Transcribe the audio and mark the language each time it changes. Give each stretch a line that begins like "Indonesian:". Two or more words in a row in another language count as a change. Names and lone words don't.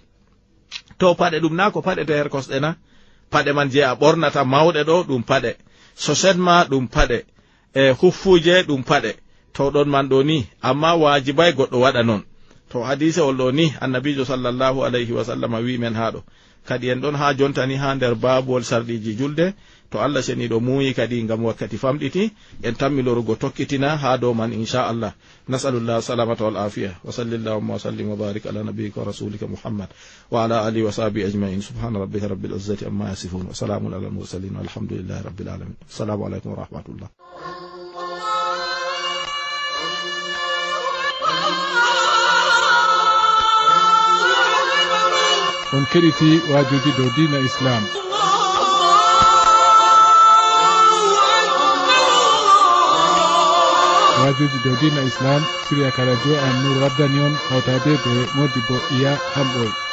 Fula: To paɗe ɗum na ko paɗe to her kosɗe na, paɗe man je a ɓornata mawɗe ɗo ɗum paɗe, soset ma ɗum paɗe, e huffuje ɗum paɗe, to ɗon man ɗo ni, amma wajibay goɗɗo waɗa non. To hadise ol ɗo ni annabijo
Arabic: صلى الله عليه وسلم
Fula: wi men haɗo, kadi en ɗon ha jontani ha nder babuwol sarɗiji julde, to Allah seniɗo muuyi kadi ngam wakkati famɗiti en tammi lorugo tokkitina ha dow man inchallah.
Arabic: نسأل الله السلامة والعافية وصل اللهم وسلم وبارك على نبيك ورسولك محمد وعلى آله وصحبه أجمعين. سبحان ربك رب العزة عما يصفون وسلام على المرسلين والحمد لله رب العالمين. السلام عليكم ورحمة الله.
Fula: on keɗiti wajuji dow dina islam. wajuji dow dina islam siriya ka radio An-Nur waddani on hawtade be Modibo Iya Hamboy.